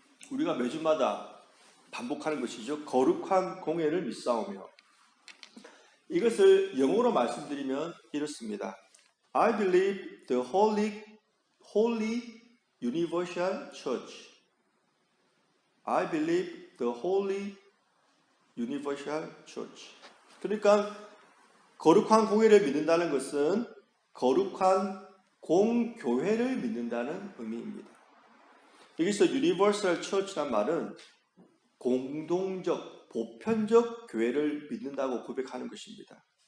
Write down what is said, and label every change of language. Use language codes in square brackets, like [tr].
[ko] 우리가 매주마다 반복하는 것이죠. 거룩한 공회를 믿사오며, 이것을 영어로 말씀드리면 이렇습니다. [en] I believe the Holy Universal Church. I believe the Holy Universal Church. [ko] 그러니까 거룩한 공회를 믿는다는 것은 거룩한 공교회를 믿는다는 의미입니다. 여기서 Universal Church란 말은 공동적, 보편적 교회를 믿는다고 고백하는 것입니다.